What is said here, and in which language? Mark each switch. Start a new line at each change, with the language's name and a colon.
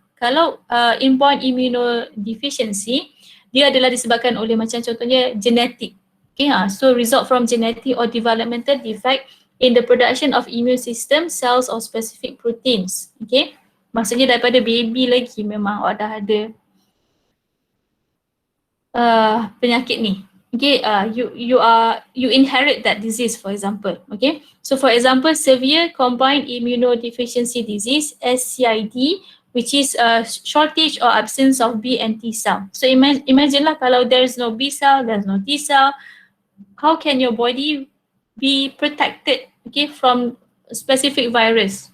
Malay: Kalau inborn immunodeficiency, dia adalah disebabkan oleh macam contohnya genetik.
English: Okay, so result from genetic or developmental defect in the production of immune system cells or specific proteins.
Malay: Okay, maksudnya daripada baby lagi memang awak dah ada penyakit ni.
English: Okay, you inherit that disease for example. Okay, so for example severe combined immunodeficiency disease SCID, which is shortage or absence of B and T cell. So imagine
Malay: lah kalau
English: there is no B cell, there is no T cell, how can your body be protected, okay, from specific virus?